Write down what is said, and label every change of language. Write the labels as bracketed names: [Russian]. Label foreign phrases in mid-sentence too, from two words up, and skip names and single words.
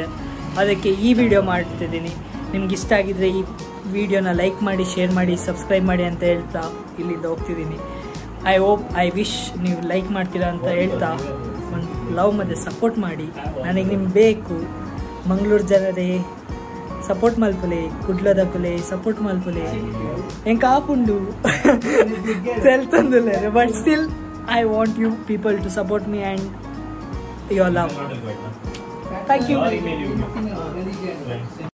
[Kannada] ಅದಕ್ಕೆ ಈ ವಿಡಿಯೋ ಮಾಡ್ತಿದ್ದೀನಿ. ನಿಮ್ಗೆ ಇಷ್ಟ ಆಗಿದ್ದರೆ ಈ ವಿಡಿಯೋನ ಲೈಕ್ ಮಾಡಿ, ಶೇರ್ ಮಾಡಿ, ಸಬ್ಸ್ಕ್ರೈಬ್ ಮಾಡಿ ಅಂತ ಹೇಳ್ತಾ ಇಲ್ಲಿಂದ ಹೋಗ್ತಿದ್ದೀನಿ. [English] I wish [Kannada] ನೀವು ಲೈಕ್ ಮಾಡ್ತೀರಾ ಅಂತ ಹೇಳ್ತಾ ಒಂದು ಲವ್ ಮತ್ತು ಸಪೋರ್ಟ್ ಮಾಡಿ. ನನಗೆ ನಿಮ್ಗೆ ಬೇಕು. ಮಂಗಳೂರು ಜನರೇ [Tulu] ಸಪೋರ್ಟ್ ಮಲ್ಪುಲೆ, ಕುಡ್ಲದ ಕುಲೆ ಸಪೋರ್ಟ್ ಮಲ್ಪುಲೆ. ಎಂಕ ಆಪುಂಡು ತೆಲ್ತಂದುಲೆ, [English] but still I want you people to support me and your love. Thank you.